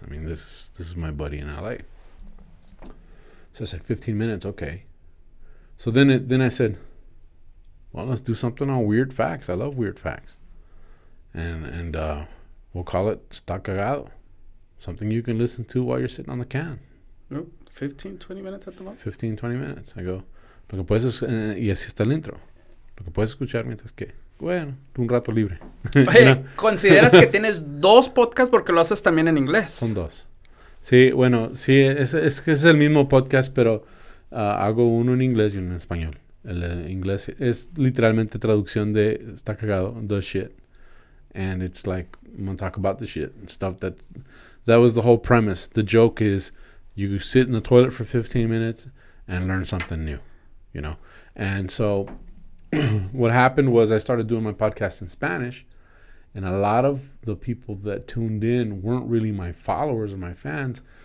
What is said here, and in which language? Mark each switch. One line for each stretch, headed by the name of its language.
English: This is my buddy in LA. So I said 15 minutes, okay. So then I said, well, let's do something on weird facts. I love weird facts, and we'll call it Está Cagado. Something you can listen to while you're sitting on the can. Nope. 15, 20 minutes at the moment. 15, 20 minutes. I go,
Spanish: lo que puedes, y así está el intro. Lo que puedes escuchar mientras que. bueno, un rato libre. Oye, ¿consideras que tienes dos podcasts porque lo haces también en inglés? Son dos. Sí, bueno, sí, es que es el mismo podcast, pero hago uno en inglés y uno en español. El inglés es literalmente traducción de, está cagado,
English: the shit. And it's like, I'm going to talk about the shit and stuff that was the whole premise. The joke is you sit in the toilet for 15 minutes and learn something new, you know? And so what happened was I started doing my podcast in Spanish, and a lot of the people that tuned in weren't really my followers or my fans.